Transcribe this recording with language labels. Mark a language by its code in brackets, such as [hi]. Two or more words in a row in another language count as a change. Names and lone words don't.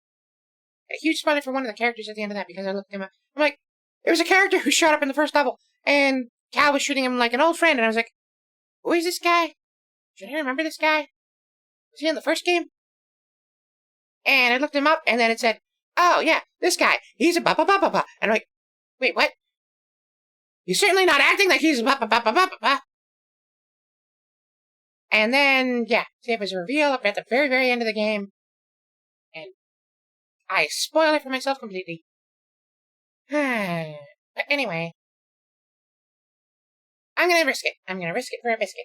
[en] A huge spoiler for one of the characters at the end of that because I looked him up. I'm like, there was a character who showed up in the first level, and Cal was shooting him like an old friend, and I was like, who is this guy? Should I remember this guy? Was he in the first game? And I looked him up, and then it said, oh yeah, this guy, he's a ba-ba-ba-ba-ba. And I'm like, wait, what? He's certainly not acting like he's a ba-ba-ba-ba-ba-ba. And then, yeah, it was a reveal up at the very, very end of the game. And I spoiled it for myself completely. But anyway, I'm gonna risk it. I'm gonna risk it for a biscuit.